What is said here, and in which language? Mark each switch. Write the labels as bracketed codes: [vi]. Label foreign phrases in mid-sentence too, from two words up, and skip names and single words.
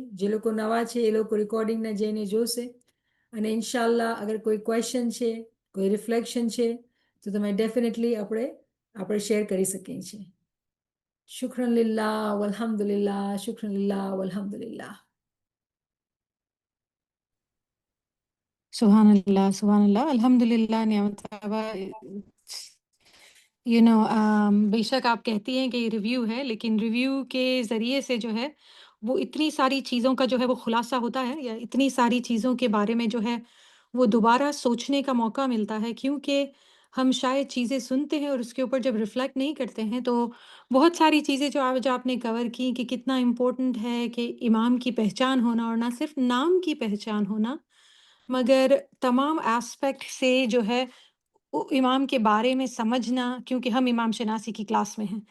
[gu] જે લોકો નવા છે એ લોકો રેકોર્ડિંગને જઈને જોશે અને ઇન્શાલ્લાહ અગર કોઈ ક્વેશ્ચન છે, કોઈ રિફ્લેક્શન છે તો તમે ડેફિનેટલી આપણે શેર કરી શકીએ છીએ. [ar] شكرا لله والحمد لله، شكرا لله والحمد لله. سبحان الله، الحمد لله, [ur] नियामत साहबा। بیشک آپ کہتی ہیں کہ یہ ریویو ہے، لیکن ریویو کے ذریعے سے جو ہے، وہ اتنی ساری چیزوں کا جو ہے وہ خلاصہ ہوتا ہے، یا اتنی ساری چیزوں کے بارے میں جو ہے، وہ دوبارہ سوچنے کا موقع ملتا ہے، کیونکہ ہم شاید چیزیں سنتے ہیں اور اس کے اوپر جب ریفلیکٹ نہیں کرتے ہیں، تو بہت ساری چیزیں جو آج آپ نے کور کی کہ کتنا امپورٹنٹ ہے کہ امام کی پہچان ہونا، اور نہ صرف نام کی پہچان ہونا، مگر تمام ایسپیکٹ سے جو ہے امام کے بارے میں سمجھنا، کیونکہ ہم امام شناسی کی کلاس میں ہیں.